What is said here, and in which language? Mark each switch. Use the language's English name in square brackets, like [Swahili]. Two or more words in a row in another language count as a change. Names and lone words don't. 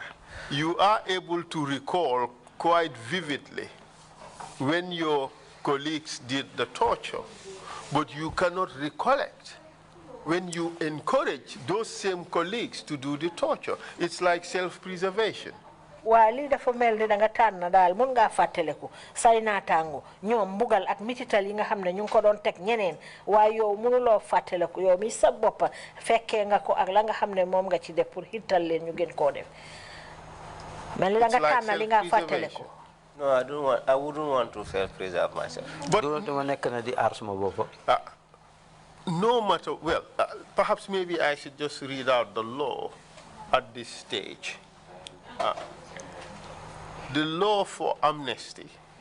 [English] You are able to recall quite vividly when your colleagues did the torture, but you cannot recollect when you encourage those same colleagues to do the torture. It's like self-preservation. [Wolof] Wali dafa mel ni da nga tànn daal mun ngaa fàttaliku say naataango ñoom mbugal ak mitital yi nga xam ne ñu ngi ko doon teg ñeneen waaye yow mënuloo fàttaliku yow mi sa bopp fekkee nga ko ak la nga xam ne moom nga ci def pour hittal leen ñu gën koo def mel ni da nga tànn li nga fàttaliku. [English] No, I wouldn't want to self-preserve myself. But no matter, well, perhaps maybe I should just read out the law at this stage. The law for amnesty.